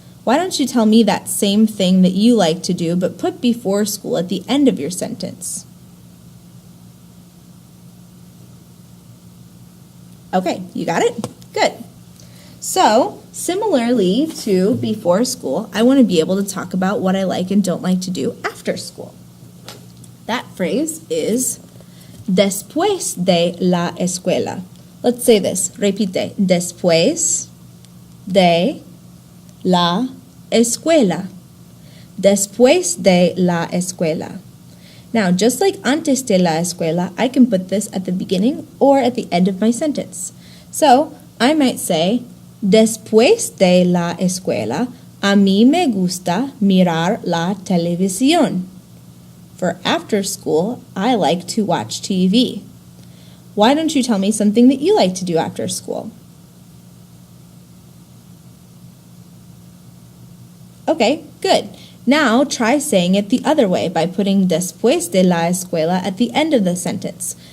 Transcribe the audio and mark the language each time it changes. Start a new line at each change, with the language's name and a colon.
English: Why don't you tell me that same thing that you like to do, but put before school at the end of your sentence? Okay, you got it? Good. So, similarly to before school, I want to be able to talk about what I like and don't like to do after school. That phrase is
Spanish: después de la escuela.
English: Let's say this.
Spanish: Repite. Después de la escuela. Después de la escuela.
English: Now, just like
Spanish: antes de la escuela,
English: I can put this at the beginning or at the end of my sentence. So, I might say,
Spanish: después de la escuela, a mí me gusta mirar la televisión.
English: For after school, I like to watch TV. Why don't you tell me something that you like to do after school? Okay, good. Now try saying it the other way by putting
Spanish: después de la escuela
English: at the end of the sentence.